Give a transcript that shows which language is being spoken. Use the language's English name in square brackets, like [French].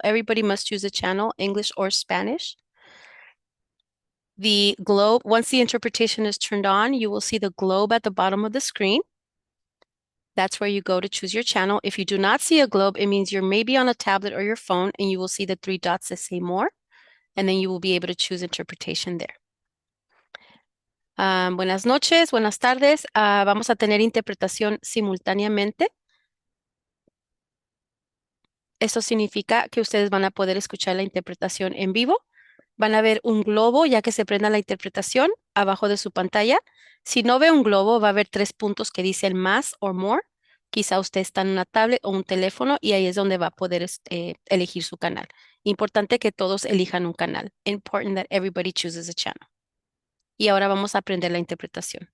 [English] Everybody must choose a channel, English or Spanish. The globe, once the interpretation is turned on, you will see the globe at the bottom of the screen. That's where you go to choose your channel. If you do not see a globe, it means you're maybe on a tablet or your phone and you will see the three dots that say more, and then you will be able to choose interpretation there. [Spanish] Buenas noches, buenas tardes. Vamos a tener interpretación simultáneamente. Eso significa que ustedes van a poder escuchar la interpretación en vivo. Van a ver un globo ya que se prenda la interpretación abajo de su pantalla. Si no ve un globo, va a haber 3 puntos que dicen más o more. Quizá usted está en una tablet o un teléfono y ahí es donde va a poder elegir su canal. Importante que todos elijan un canal. [English] Important that everybody chooses a channel. [Spanish] Y ahora vamos a aprender la interpretación.